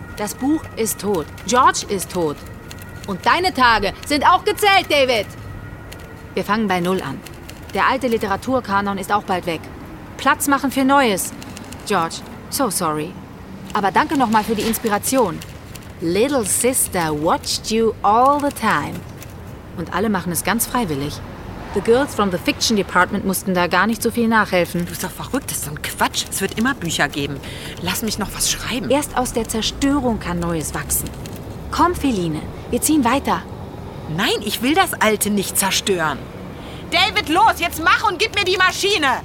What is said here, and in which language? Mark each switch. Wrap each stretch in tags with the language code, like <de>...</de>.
<de>Das Buch ist tot. George ist tot. Und deine Tage sind auch gezählt, David! Wir fangen bei Null an. Der alte Literaturkanon ist auch bald weg. Platz machen für Neues. George,</de> <en>so sorry.</en> <de>Aber danke nochmal für die Inspiration.</de> <en>Little sister watched you all the time.</en> <de>Und alle machen es ganz freiwillig.</de> <en>The girls from the fiction department</en> <de>mussten da gar nicht so viel nachhelfen. Du bist doch verrückt, das ist so ein Quatsch. Es wird immer Bücher geben. Lass mich noch was schreiben. Erst aus der Zerstörung kann Neues wachsen. Komm, Feline, wir ziehen weiter. Nein, ich will das Alte nicht zerstören. David, los, jetzt mach und gib mir die Maschine.</de>